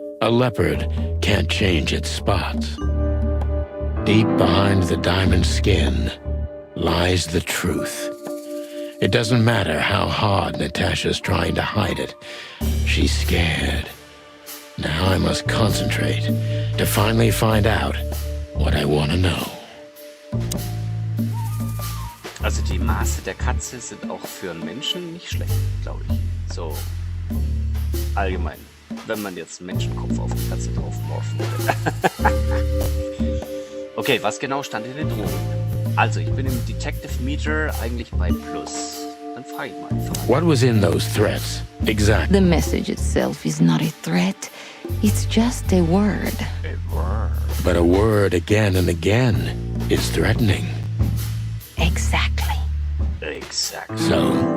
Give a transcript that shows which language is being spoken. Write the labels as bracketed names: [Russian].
[English] A leopard can't change its spots. Deep behind the diamond skin lies the truth. It doesn't matter how hard Natasha's trying to hide it. She's scared. Now I must concentrate to finally find out what I want to know. [German] Also die Maße der Katze sind auch für einen Menschen nicht schlecht, glaube ich. So allgemein, wenn man jetzt einen Menschenkopf auf die Katze drauf morphen würde. Okay, was genau stand in den Drohungen? Also ich bin im Detective Meter eigentlich bei Plus. Dann frage ich mal. [English] What was in those threats, exactly? The message itself is not a threat. It's just a word. A word. But a word again and again is threatening. Exactly. So?